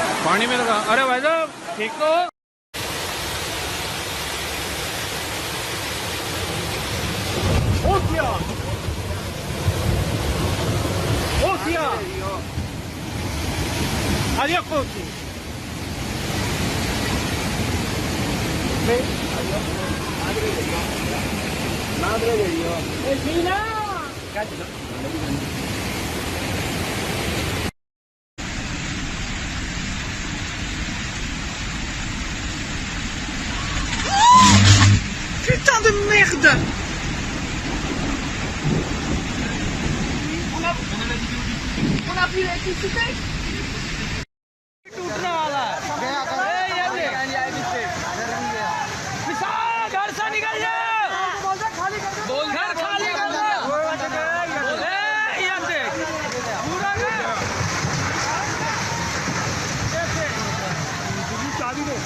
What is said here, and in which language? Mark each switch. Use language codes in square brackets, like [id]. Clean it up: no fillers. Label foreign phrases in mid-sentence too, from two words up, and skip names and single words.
[hi] पानी में लगा। अरे भाई साहब ठीक तो हो? [es] Hostia! Adiós, coche. Madre de Dios. ¡Vecina! [fr] Putain de merde! On a plus d'électricité? [hi] टूटने वाला है। किसान घर से निकल जा। घर खाली कर दो। ये देख पूरा चाबी दो।